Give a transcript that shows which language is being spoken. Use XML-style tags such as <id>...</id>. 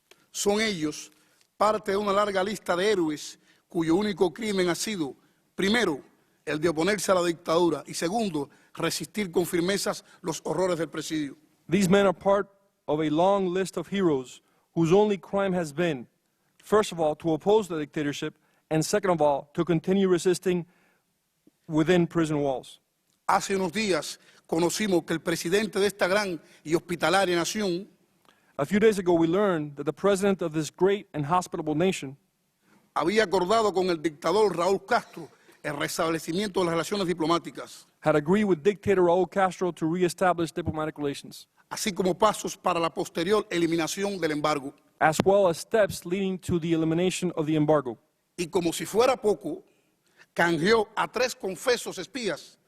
<es>Son ellos parte de una larga lista de héroes cuyo único crimen ha sido, primero, el de oponerse a la dictadura y segundo, resistir con firmezas los horrores del presidio.</es> <en>These men are part of a long list of heroes whose only crime has been, first of all, to oppose the dictatorship, and second of all, to continue resisting within prison walls.</en> <es>Hace unos días conocimos que el presidente de esta gran y hospitalaria nación</es> <en>A few days ago, we learned that the president of this great and hospitable nation</en> <es>había acordado con el dictador Raúl Castro el restablecimiento de las relaciones diplomáticas,</es> <en>had agreed with dictator Raúl Castro to reestablish diplomatic relations,</en> <es>así como pasos para la posterior eliminación del embargo.</es> <en>as well as steps leading to the elimination of the embargo.</en> <es>Y como si fuera poco, canjeó a 3 confesos espías</es>